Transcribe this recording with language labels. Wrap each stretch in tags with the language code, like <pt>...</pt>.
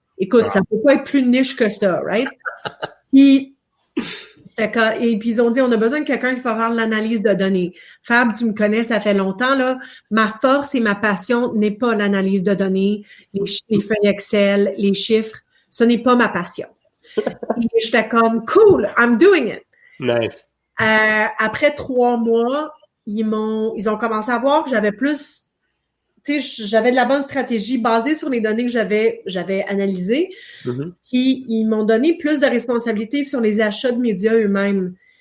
<fr>Écoute, ça peut pas être plus niche que ça, right? Puis et puis ils ont dit, on a besoin de quelqu'un qui va faire l'analyse de données. Fab, tu me connais, ça fait longtemps, là. Ma force et ma passion n'est pas l'analyse de données, les feuilles Excel, les chiffres. Ce n'est pas ma passion. Et j'étais comme,</fr> <en>cool, I'm doing it. Nice.</en> <fr>Après 3 mois, ils ont commencé à voir que j'avais plus, tu sais, j'avais de la bonne stratégie basée sur les données que j'avais analysées. Puis ils m'ont donné plus de responsabilités sur les achats de médias eux-mêmes.</fr>